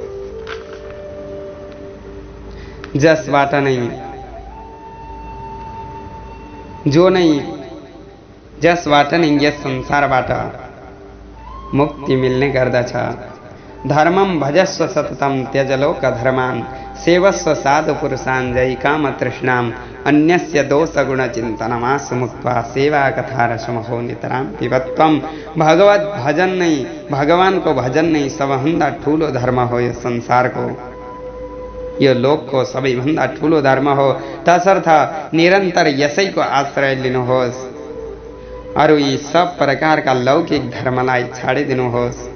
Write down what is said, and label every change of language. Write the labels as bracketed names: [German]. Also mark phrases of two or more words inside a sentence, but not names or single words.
[Nepali] जसबाट नै यस संसारबाट मुक्ति मिल्ने गर्दछ। [Sanskrit] धर्मं भजस्व सततं त्यजलोक धर्मान् सेवस्व साधु पुरुषान् जयि काम तृष्णाम् अन्यस्य दोष गुण चिन्तनमासु मुक्त्वा सेवा कथा रसमहो नितरां पिबत्वम्। [Nepali] भगवत भजन नै, भगवानको भजन नै सबभन्दा ठुलो धर्म हो। यो संसारको, यो लोकको सबैभन्दा ठुलो धर्म हो। तसर्थ निरन्तर यसैको आश्रय लिनुहोस्। अरू यी सब प्रकारका लौकिक धर्मलाई छाडिदिनुहोस्।